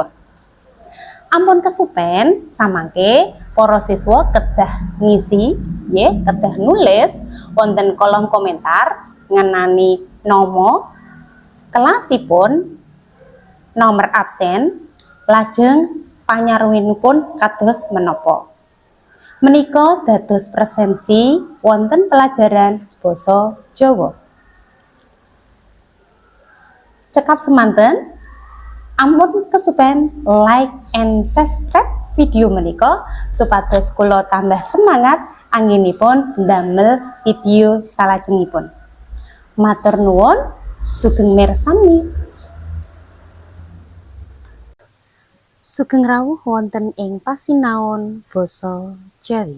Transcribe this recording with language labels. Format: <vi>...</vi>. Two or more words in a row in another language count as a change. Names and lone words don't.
<jv>Ampun kesupen samangke para siswa kedah ngisi nggih, kedah nulis wonten kolom komentar ngenani nama, kelasipun, nomor absen, lajeng panyarwinipun kados menapa. Menika dados presensi wonten pelajaran basa Jawa. Cekap semanten, ampun kesupen</jv> <en>like and subscribe</en> <jv>video menika supados kula tambah semangat anggenipun ndamel video salajengipun. Matur nuwun, sugeng mirsani. Sugeng rawuh wonten ing pasinaon basa Jawi.</jv>